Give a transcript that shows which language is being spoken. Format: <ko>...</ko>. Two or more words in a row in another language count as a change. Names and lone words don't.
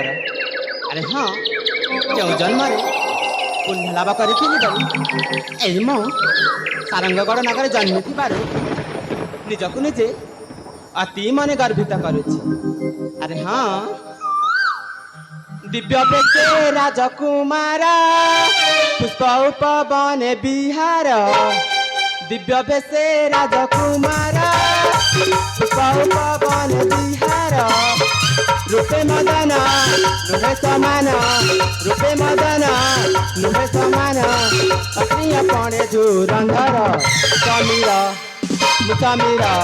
<or>ଅରେ ହଁ କେଉଁ ଜନ୍ମ ପୁଣ୍ୟଲାଭ କରି ମୋ ସାରଙ୍ଗଗଡ଼ ନଗର ଜନ୍ମି ଥି ନିଜକୁ ନିଜେ ଅତି ମନ ଗର୍ବିତ କରୁଛି। ଅରେ ହଁ ଦିବ୍ୟ ପେଟେ ରାଜକୁମାର ପୁଷ୍ପ ଉପବନ ବିହାର ଦିବ୍ୟ ଭେଷେ ରାଜକୁମାର ପୁଷ୍ପ ଉପବନ ବିହାର ରୂପେ ମଦନ ରୂପେ ସମାନ ରୂପେ ମଦନ ରୂପେ ସମାନ ଅପ୍ରିୟ ପଣେ ଧୁରନ୍ଧର ସମୀର ମୁସମୀର</or>